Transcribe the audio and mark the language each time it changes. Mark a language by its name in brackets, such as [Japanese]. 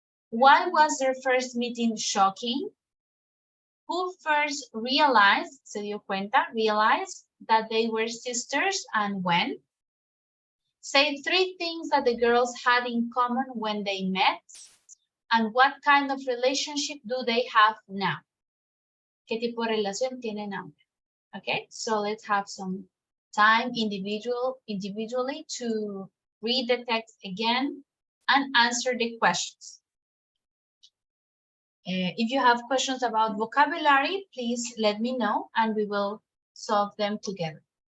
[English] Why was their first meeting shocking? Who first realized, [Spanish] se dio cuenta, [English] realized that they were sisters and when? Say 3 things that the girls had in common when they met. And what kind of relationship do they have now? [Spanish] ¿Qué tipo de relación tienen ahora? [English] Okay, so let's have some time individually to read the text again and answer the questions. If you have questions about vocabulary, please let me know and we will solve them together.